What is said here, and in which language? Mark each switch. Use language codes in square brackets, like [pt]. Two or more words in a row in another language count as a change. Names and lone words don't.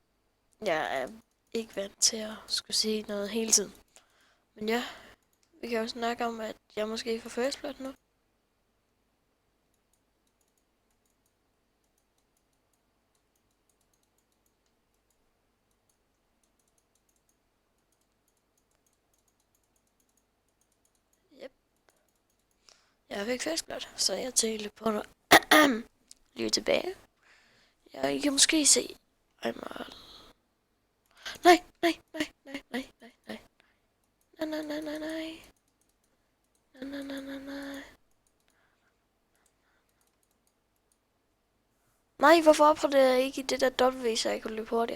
[da] Jeg er ikke vant til at skulle sige noget hele tiden. Men ja, vi kan jo snakke om, at jeg måske får [en] first blood [da] nu. Yep. Jeg fik [en] first blood, [da] så jeg tænkte på noget. Lige tilbage. Jeg kan måske se. Nej, nej, nej, nej, nej, nej, nej. Nej, nej, nej, nej, nej. Nej, nej, nej, nej, nej. Nej, hvorfor opgraderer jeg ikke i det der W, så jeg kunne løbe hurtigere?